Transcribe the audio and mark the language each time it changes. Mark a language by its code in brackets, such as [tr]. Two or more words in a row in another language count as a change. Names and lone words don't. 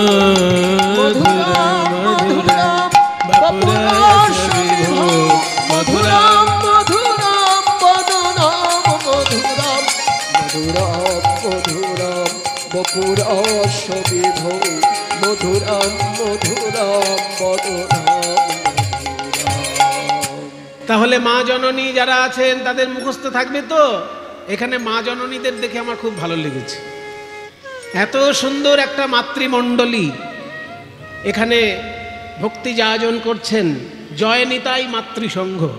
[sa] মধুরং মধুরং বপুরস্য বিভো, মধুরম মধুরম বদনম মধুরম মধুরম মধুরম বপুরস্য বিভো, মধুরম মধুরম বদনম। [bn] তাহলে মা জননী যারা আছেন তাদের মুখস্থ থাকবে তো? এখানে মা জননীদের দেখে আমার খুব ভালো লেগেছে। এত সুন্দর একটা মাতৃমণ্ডলী এখানে ভক্তি যাজন করছেন, জয় নিতাই মাতৃসংঘ।